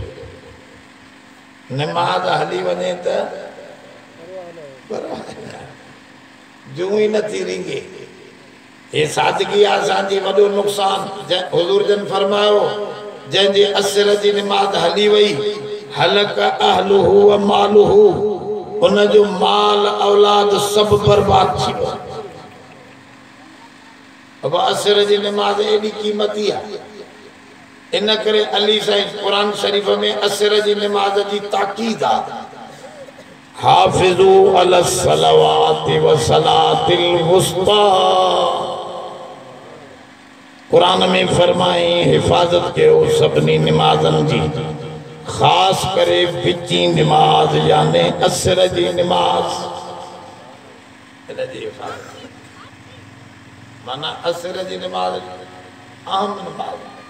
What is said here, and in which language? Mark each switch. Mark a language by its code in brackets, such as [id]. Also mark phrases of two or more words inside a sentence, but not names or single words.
[sd] निमाज़ हली वञे त जूं ई नथी रिंगे। ये सादगी असांजी वॾो नुक़सान। हुज़ूर जन फरमायो, जंहिंजी असर जी निमाज़ हली वई, [ar] هلك أهله وماله, [sd] उन जो माल औलाद सब बर्बाद थी वियो। अब असर जी निमाज़ एॾी क़ीमती आहे। इन करे अली साईं कुरान शरीफ में असर जी निमाज़ जी ताकीद आहे। [ar] حافظوا على الصلوات والصلاة الوسطى. [sd] कुरान में फरमाए हिफाजत कयो सभिनी निमाज़नि जी, ख़ास करे विची निमाज़ यानी असर जी निमाज़। इन जी हिफाजत माना असर जी निमाज़ आम निमाज़।